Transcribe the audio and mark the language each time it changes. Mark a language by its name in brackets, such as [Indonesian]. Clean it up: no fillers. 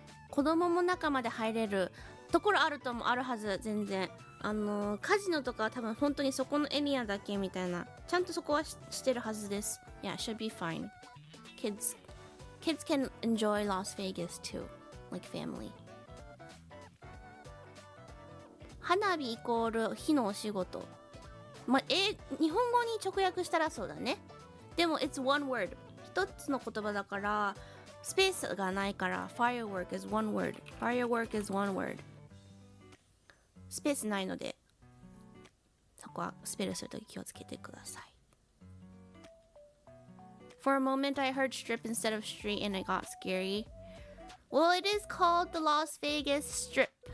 [Japanese] 子供も中まで入れるところあるはず、全然。カジノとかは多分本当にそこのエリアだけみたいな。ちゃんとそこはしてるはずです。 [English] Yeah, should be fine. Kids can enjoy Las Vegas too, like family. [Japanese] 花火イコール火のお仕事。まあ、日本語に直訳したらそうだね。でも [English] it's one word。 [Japanese] 一つの言葉だから、スペースがないから [English] firework is one word. Firework is one word. [Japanese] スペースないので、そこはスペルするとき気をつけてください。 [English] For a moment I heard strip instead of street and it got scary. Well, it is called the Las Vegas Strip.